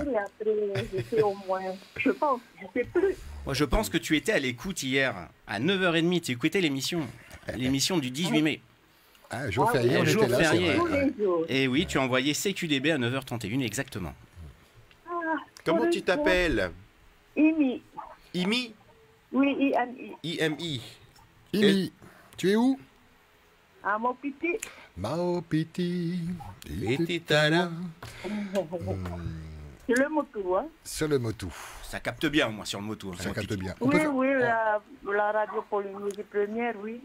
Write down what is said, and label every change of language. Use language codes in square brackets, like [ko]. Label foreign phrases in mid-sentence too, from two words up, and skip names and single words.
[fr] Et après, je sais au moins, je pense, je sais plus. Moi, je pense que tu étais à l'écoute hier, à 9h30. Tu écoutais l'émission du 18 mai. Ah, jour Ah, férié, oui. on Jour était là, c'est férié. vrai. Tous Ouais. les jours. Et oui, tu as envoyé CQDB à 9h31 exactement. Ah, Comment tous tu les t'appelles? jours. Imi. Imi? Oui, IMI. IMI. Imi, tu es où? À mon petit. Mao Piti. Petitala. C'est le moto, hein. Sur le motou. Ça capte bien, au moins, sur le moto. Ça capte bien. Oui, oui, la radio Polynésie première, oui.